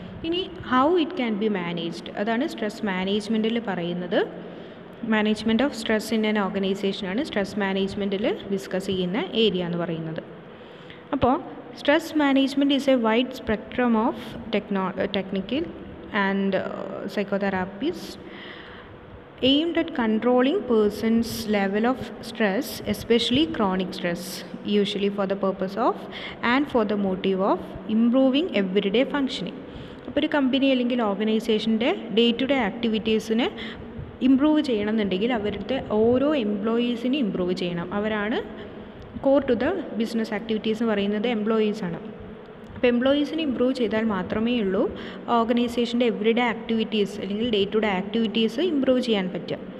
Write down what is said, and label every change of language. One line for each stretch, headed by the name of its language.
Malayalam: ഇനി
English: how it can be managed,
Malayalam: അതാണ് stress മാനേജ്മെൻറ്റിൽ പറയുന്നത്. Management of stress in an ഓർഗനൈസേഷനാണ് stress മാനേജ്മെൻറ്റിൽ discuss ചെയ്യുന്ന area എന്ന് പറയുന്നത്.
English: അപ്പോൾ stress management is a wide spectrum of technical and psychotherapies aimed at controlling person's level of stress, especially chronic stress, usually for the purpose of and for the motive of improving everyday functioning.
Malayalam: അപ്പോൾ ഒരു company അല്ലെങ്കിൽ ഓർഗനൈസേഷൻ്റെ day to day ആക്ടിവിറ്റീസിനെ improve ചെയ്യണമെന്നുണ്ടെങ്കിൽ അവരുടെ ഓരോ എംപ്ലോയീസിനെ improve ചെയ്യണം. അവരാണ്
English: core to the business activities
Malayalam: എന്ന് പറയുന്നത് എംപ്ലോയീസാണ്. അപ്പോൾ എംപ്ലോയീസിനെ ഇമ്പ്രൂവ് ചെയ്താൽ മാത്രമേ ഉള്ളൂ ഓർഗനൈസേഷൻ്റെ എവറിഡേ ആക്ടിവിറ്റീസ് അല്ലെങ്കിൽ day to day activities improve ചെയ്യാൻ പറ്റുക.